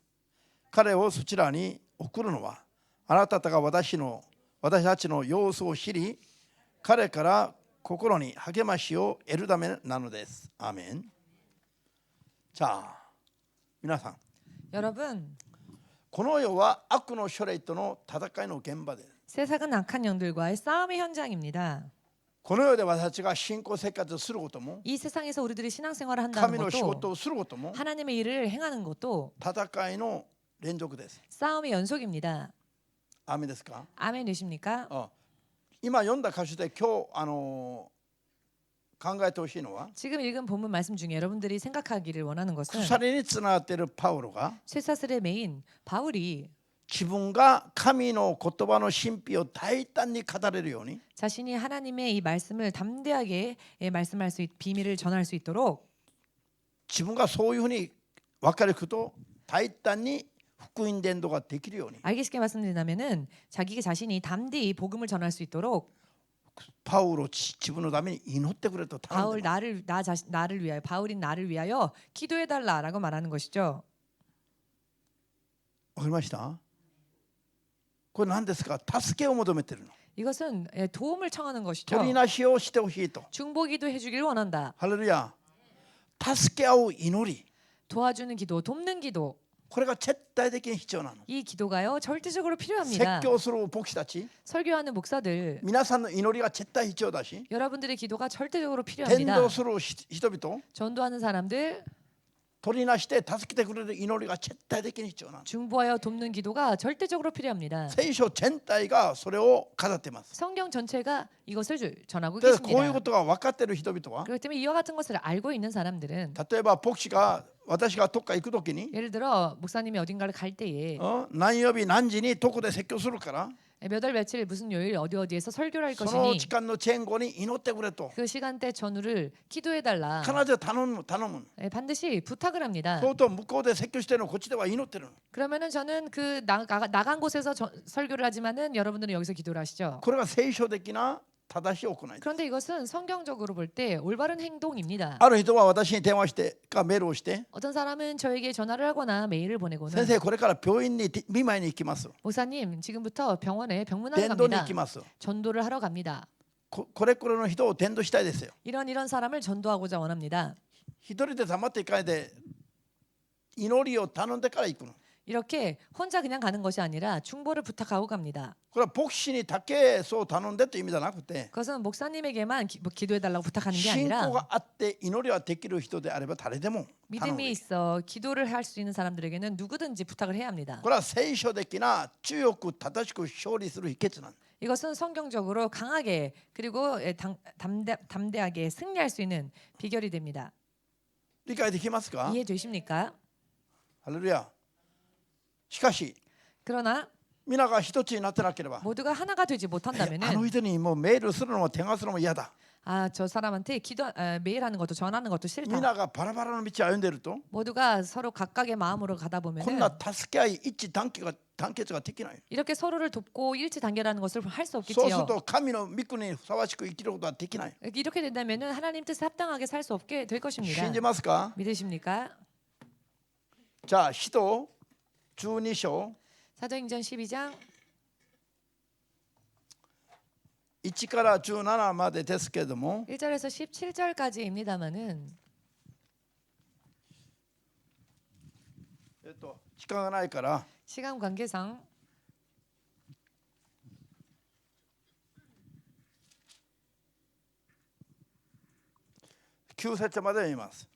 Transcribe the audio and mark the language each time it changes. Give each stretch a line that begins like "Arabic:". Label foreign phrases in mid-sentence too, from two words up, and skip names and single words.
Japanese: 彼をそちらに送るのはあなた方が私たちの様子を知り彼から心に励ましを得るためなのです。アーメン。じゃあ皆さん
Korean: 여러분
Japanese: この世は悪の書類との戦いの現場です。
Korean: 세상은 악한 영들과의 싸움의 현장입니다.
Japanese: この世で私たちが信仰生活をすることも
Korean: 이 세상에서 우리들이 신앙생활을 한다는
Japanese: 神の仕事
Korean: 것도
Japanese: をすることも
Korean: 하나님의 일을 행하는 것도
Japanese: 戦いの連続です。
Korean: 싸움의 연속입니다.
Japanese: アーメンですか？
Korean: 아멘 되십니까?
Japanese: 今読んだ箇所で今日考えてほしいのは
Korean: 지금 읽은 본문 말씀 중에 여러분들이 생각하기를 원하는 것은
Japanese: 鎖につながっているパウロが
Korean: 쇠사슬의 메인 바울이
Japanese: 自分が神の言葉の神秘を大胆に語れるように
Korean: 자신이 하나님의 이 말씀을 담대하게 말씀할 수 비밀을 전할 수 있도록
Japanese: 自分がそういうふうに分かること大胆に福音伝道ができるように
Korean: 알기 쉽게 말씀드린다면은 자기 자신이 담대히 복음을 전할 수 있도록
Japanese: パウロ自分のために祈ってくれと頼ん
Korean: 바울
Japanese: でます
Korean: 나를 위하여 바울인 나를 위하여 기도해 달라라고 말하는 것이죠.
Japanese: わかりました？これ何ですか？助けを求めてるの。
Korean: 이것은 도움을 청하는 것이죠.
Japanese: 取りなしをしてほしいと。
Korean: 중보기도 해주기를 원한다.
Japanese: ハレルヤ。助け合う祈り。
Korean: 도와주는 기도, 돕는 기도.
Japanese: これが絶対的に必要なの。
Korean: 이 기도가요 절대적으로
Japanese: 説
Korean: 필요합니다.
Japanese: 教する牧師たち、
Korean: 설교하는 목사들,
Japanese: 皆さんの祈りが絶対必要だし、
Korean: 여러분들의 기도가 절대적으로
Japanese: 伝
Korean: 필요합니다.
Japanese: 道する人々、
Korean: 전도하는 사람들,
Japanese: 取りなして助けてくれる祈りが絶対的に必要なの。
Korean: 중보하여 돕는 기도가 절대적으로 필요합니다.
Japanese: 聖書全体がそれを語っています。
Korean: 성경 전체가 이것을 전하고
Japanese: でこういうこ
Korean: 계십니다.
Japanese: とが分かっている人々は、
Korean: 그렇기 때문에 이와 같은 것을 알고 있는 사람들은
Japanese: 例えば牧師が私がどっか行くときに、
Korean: 예를 들어 목사님이 어딘가를 갈 때에
Japanese: 何曜日何時にどこで説教するから、
Korean: 몇 월 며칠 무슨 요일 어디에서 설교를 할
Japanese: その
Korean: 것이니
Japanese: 時間の前後に祈ってくれと
Korean: 그 시간대 전후를 기도해 달라.
Japanese: 必ず頼む。
Korean: 반드시 부탁을 합니다.
Japanese: そうと向こうで説教してるのこっちでは祈ってるの。
Korean: 그러면은 저는 그 나간 곳에서 설교를 하지만은 여러분들은 여기서 기도를 하시죠.
Japanese: これが聖書的な正しい行いです。
Korean: 그런데 이것은 성경적으로 볼 때 올바른 행동입니다.
Japanese: ある人は私に電話してかメールをして、
Korean: 어떤 사람은 저에게 전화를 하거나 메일을
Japanese: 先
Korean: 보내고는
Japanese: 生これから病院に見舞いに行きます。
Korean: 목사님 지금부터 병원에 병문안을
Japanese: 伝道に行
Korean: 갑니다.
Japanese: きます。
Korean: 전도를 하러 갑니다.
Japanese: これの人を伝道したいですよ。
Korean: 이런 사람을 전도하고자 원합니다.
Japanese: 一人で黙っていかないで祈りを頼んでから行くの。
Korean: 이렇게 혼자 그냥 가는 것이 아니라 중보를 부탁하고 갑니다.
Japanese: これは牧師にだけそう頼んでという意味じゃなくて、
Korean: 그것은 목사님에게만 기도해달라고 부탁하는 게
Japanese: 信
Korean: 아니라
Japanese: 仰があって祈りはできる人であれば誰でも頼む。
Korean: 믿음이 있어 기도를 할 수 있는 사람들에게는 누구든지 부탁을 해야 합니다.
Japanese: これは聖書的な強く正しく勝利する秘訣なんです。
Korean: 이것은 성경적으로 강하게 그리고 담대하게 승리할 수 있는 비결이 됩니다.
Japanese: 理解できますか？
Korean: 이해되십니까?
Japanese: ハレルヤ。しかし
Korean: 그러나
Japanese: 皆が一つになってなければ、
Korean: 모두가 하나가 되지
Japanese: あの
Korean: 못한다면은
Japanese: 人にもうメールするのも電話するのも嫌だ。
Korean: 저 사람한테 메일하는 것도 전하는 것도 싫다.
Japanese: 皆がバラバラの道を歩んでいると、
Korean: 모두가 서로 각각의 마음으로 가다
Japanese: こん
Korean: 보면은
Japanese: な助け合い一致団結ができない。
Korean: 이렇게 서로를 돕고 일치 단결하는 것을 할 수
Japanese: そうす
Korean: 없겠지요.
Japanese: ると神の御国にふさわしく生きることはできない。
Korean: 이렇게 된다면은 하나님 뜻에 합당하게 살 수 없게 될 것입니다.
Japanese: 信じますか？
Korean: 믿으십니까?
Japanese: じゃあ使徒12章
Korean: 사도행전 12장
Japanese: 1 から17までですけれども、
Korean: 1절에서 17절까지입니다만은
Japanese: 時間がないから
Korean: 시간 관계상
Japanese: 9 節まで読みます。